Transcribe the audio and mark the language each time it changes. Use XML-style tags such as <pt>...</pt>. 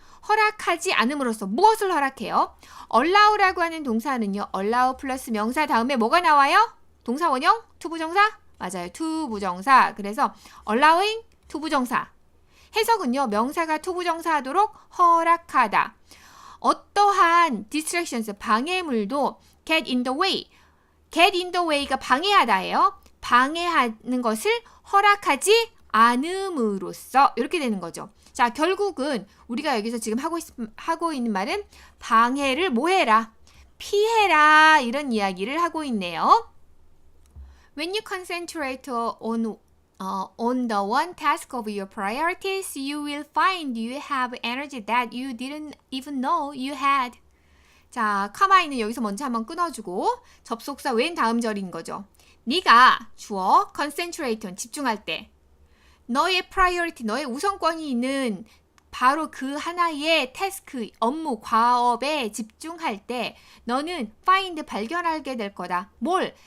<ko>허락하지 않음으로써 무엇을 허락해요? allow라고 하는 동사는요. allow 플러스 명사 다음에 뭐가 나와요? 동사 원형? 투부정사? 맞아요. 투부정사. 그래서 allowing 투부정사. 해석은요. 명사가 투부정사 하도록 허락하다. 어떠한 distractions, 방해물도 get in the way. get in the way가 방해하다예요. 방해하는 것을 허락하지 않음으로써 이렇게 되는 거죠. 자, 결국은 우리가 여기서 지금 하고 있는 말은 방해를 뭐 해라? 피해라. 이런 이야기를 하고 있네요.</ko> <en>When you concentrate on the one task of your priorities, you will find you have energy that you didn't even know you had.</en> <ko>자, 카마이는 여기서 먼저 한번 끊어주고 접속사 when 다음 절인 거죠. 네가 주어 concentrate on 집중할 때 너의 priority, 너의 우선권이 있는 바로 그 하나의 태스크, 업무, 과업에 집중할 때 너는 find, 발견하게 될 거다. 뭘?</ko>